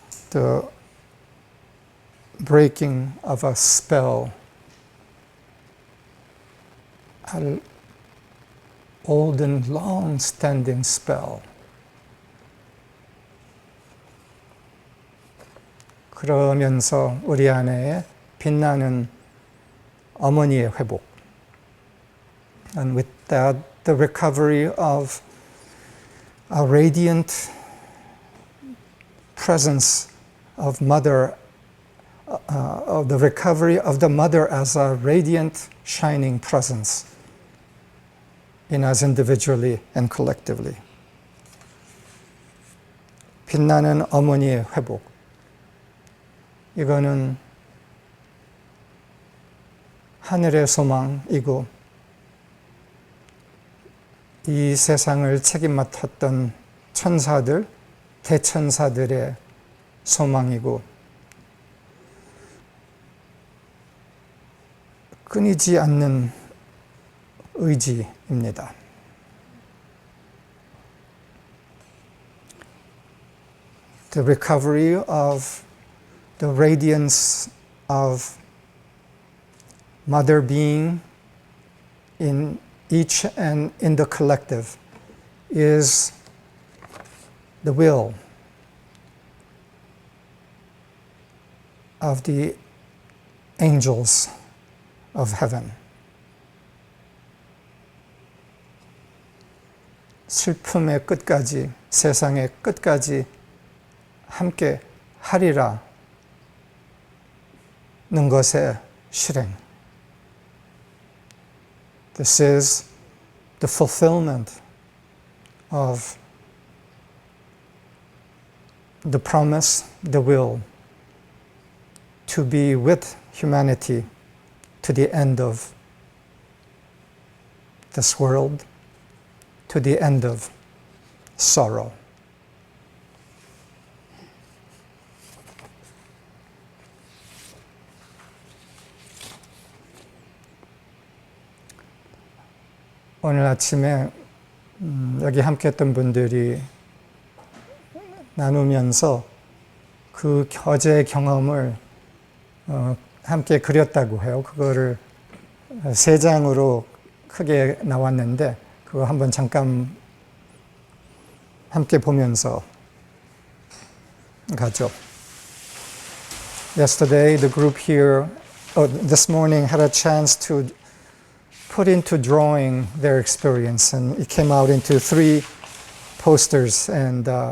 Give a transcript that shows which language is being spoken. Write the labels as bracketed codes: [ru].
[en] The breaking of a spell, an old and long-standing spell. [ko] 그러면서 우리 안에 빛나는 어머니의 회복. [en] And with that, the recovery of a radiant presence of mother, of the recovery of the mother as a radiant, shining presence in us individually and collectively. [ko] 빛나는 어머니의 회복. 이거는 하늘의 소망이고 이 세상을 책임 맡았던 천사들, 대천사들의 소망이고 끊이지 않는 의지입니다. [en] The recovery of the radiance of Mother being in each and in the collective is the will of the angels of heaven. [ko] 슬픔의 끝까지, 세상의 끝까지 함께 하리라는 것의 실행. [en] This is the fulfillment of the promise, the will, to be with humanity to the end of this world, to the end of sorrow. [ko] 오늘 아침에 여기 함께 했던 분들이 나누면서 그 거제 경험을 함께 그렸다고 해요. 그거를 3장으로 크게 나왔는데 그거 한번 잠깐 함께 보면서 가죠. [en] Yesterday, the group here, this morning had a chance to put into drawing their experience, and it came out into 3 posters, and